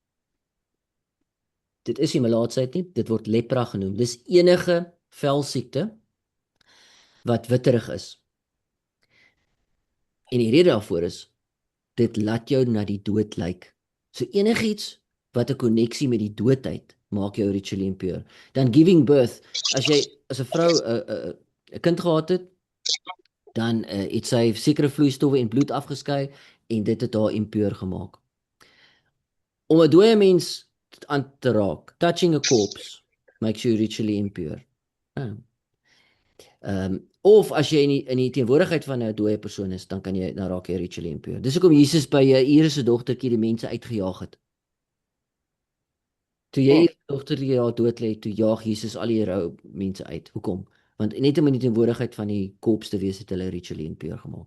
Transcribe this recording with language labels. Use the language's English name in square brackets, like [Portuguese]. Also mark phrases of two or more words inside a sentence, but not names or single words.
[Afrikaans] Dit is nie melaatsheid nie, dit word lepra genoem. Dis enige velsiekte wat witterig is. En die rede daarvoor is dit laat jou na die dood lyk. So enigiets wat 'n koneksie met die dood het, maak jou [English] ritually impure. Dan giving birth, [Afrikaans] as jy as 'n vrou 'n kind gehad het, dan het sy sekere vloeistowwe en bloed afgeskei en dit het haar impure gemaak. Om 'n dooie mens aan te raak, [English] touching a corpse makes you ritually impure. [Afrikaans] Of as jy in die teenwoordigheid van 'n dooie persoon is, dan kan jy dan raak jy [English] ritually impure. [Afrikaans] Dis hoekom Jesus by Jairus se dogtertjie die mense uitgejaag het. Toe jy dogtertjie daar dood lê, toe jaag Jesus al die rou mense uit. Hoekom? Want net om in die teenwoordigheid van die korps te wees, het hulle [English] ritually impure [Afrikaans] gemaak.